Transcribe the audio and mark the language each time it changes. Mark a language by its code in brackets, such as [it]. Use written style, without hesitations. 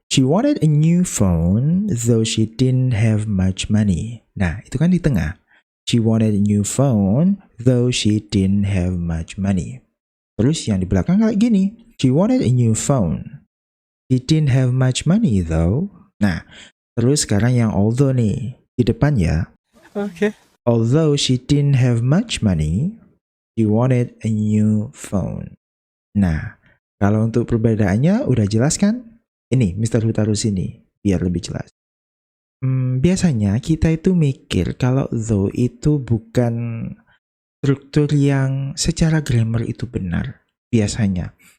[en] She wanted a new phone though she didn't have much money. [id] Nah, itu kan di tengah. [en] She wanted a new phone though she didn't have much money. [id] Terus yang di belakang kayak gini. [en] She wanted a new phone. She didn't have much money though. [id] Nah, terus sekarang yang although nih. Di depan ya. [en] Okay. Although she didn't have much money, she wanted a new phone. [id] Nah, kalau untuk perbedaannya udah jelas kan? Ini Mr. Hu taruh sini biar lebih jelas. Biasanya kita itu mikir kalau though itu bukan struktur yang secara grammar itu benar. Biasanya.